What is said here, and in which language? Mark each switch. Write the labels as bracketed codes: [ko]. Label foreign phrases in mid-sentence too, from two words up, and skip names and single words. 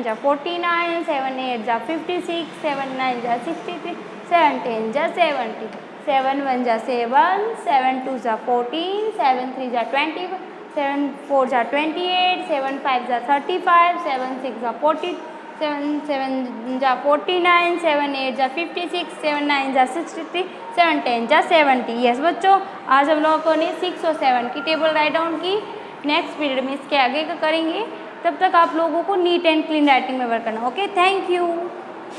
[hi] जा 49, 7 8 जा 56, 7 9 जा 63, 7 10 जा 70, 7 1 जा 7, 7 2 जा 14, 7 3 जा 21, 7 4 जा 28, 7 5 जा 35, 7 6 जा 40, 7 7 जा 49, 7 8 जा 56, 7 9 जा 63, 7 10 जा 70। यस बच्चों, आज हम लोगों ने 6 और 7 की टेबल [en] write down [hi] की। [en] next period [hi] में इसके आगे का करेंगे। तब तक आप लोगों को [en] neat and clean writing [hi] में वर्क करना। [en] OK, thank you.